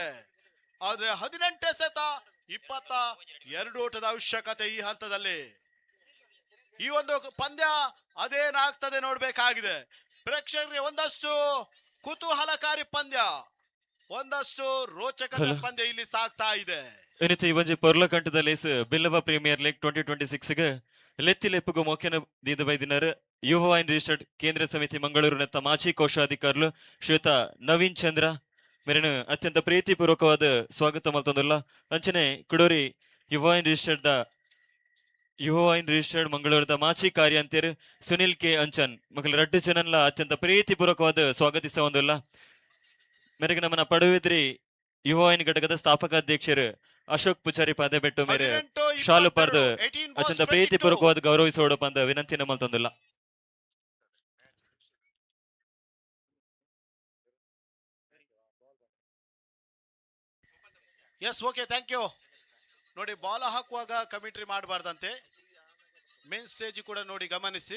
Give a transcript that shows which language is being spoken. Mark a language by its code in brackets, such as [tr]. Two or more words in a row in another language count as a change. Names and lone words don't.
[kn] ಆದ್ರೆ 18 ಎಸೆತ 22 ಓಟದ ಅವಶ್ಯಕತೆ ಈ ಹಂತದಲ್ಲಿ. ಈ ಒಂದು ಪಂದ್ಯ ಅದೇನಾಗ್ತದೆ ನೋಡ್ಬೇಕಾಗಿದೆ. ಪ್ರೇಕ್ಷಕರಿಗೆ ಒಂದಷ್ಟು ಕುತೂಹಲಕಾರಿ ಪಂದ್ಯ, ಒಂದಷ್ಟು ರೋಚಕತೆ ಪಂದ್ಯ ಇಲ್ಲಿ ಸಾಗ್ತಾ ಇದೆ. [tcy] ಏನಿತ್ತು ಈ ಒಂಜಿ ಪೊರ್ಲ ಕಂಠದಲ್ಲಿ ಬಿಲ್ಲವ ಪ್ರೀಮಿಯರ್ ಲೀಗ್ 2026 ಲೆತ್ತಿ ಲೆಪ್ಪುಗು ಮೊಕ್ಕೆನ ದೀದ ಬೈದಿನರು ಯುವ ವಾಹಿನಿ ರಿಜಿಸ್ಟರ್ಡ್ ಕೇಂದ್ರ ಸಮಿತಿ ಮಂಗಳೂರು ನೆತ್ತ ಮಾಜಿ ಕೋಶಾಧಿಕಾರುಲು ಶ್ರೀಯುತ ನವೀನ್ ಚಂದ್ರ ಮೇರಿನ ಅತ್ಯಂತ ಪ್ರೀತಿಪೂರ್ವಕವಾದ ಸ್ವಾಗತ ಮಲ್ತೊಂದಿಲ್ಲ. ಅಂಚನೆ ಕುಡೋರಿ ಯುವ ವಾಹಿನಿ ರಿಜಿಸ್ಟರ್ಡ್ ಮಂಗಳೂರದ ಮಾಜಿ ಕಾರ್ಯಾಂತಿಯರು ಸುನಿಲ್ ಕೆ ಅಂಚನ್ ಮಕ್ಕಳು 2 ಜನನ್ಲ ಅತ್ಯಂತ ಪ್ರೀತಿಪೂರ್ವಕವಾದ ಸ್ವಾಗತಿಸ ಒಂದಿಲ್ಲ. ಮೇರೆಗೆ ನಮ್ಮನ್ನ ಪಡುಬಿದ್ರಿ ಯುವ ವಾಹಿನಿ ಘಟಕದ ಸ್ಥಾಪಕ ಅಧ್ಯಕ್ಷರು ಅಶೋಕ್ ಪೂಜಾರಿ ಪಾದೆ ಬೆಟ್ಟು ಮೇರೆ [kn] 18, [tcy] ಶಾಲು ಪಾರ್ದು [en] 18 balls, [tcy] ಅತ್ಯಂತ [en] 22. [tcy] ಪ್ರೀತಿಪೂರ್ವಕವಾದ ಗೌರವಿಸೋಡಪ್ಪ ಅಂತ ವಿನಂತಿನ ಮಲ್ತೊಂದಿಲ್ಲ. [en] yes, okay, thank you. [kn] ನೋಡಿ, ಬಾಲ್ ಹಾಕುವಾಗ ಕಮೆಂಟ್ರಿ ಮಾಡಬಾರ್ದಂತೆ, [en] main stage [kn] ಕೂಡ ನೋಡಿ ಗಮನಿಸಿ.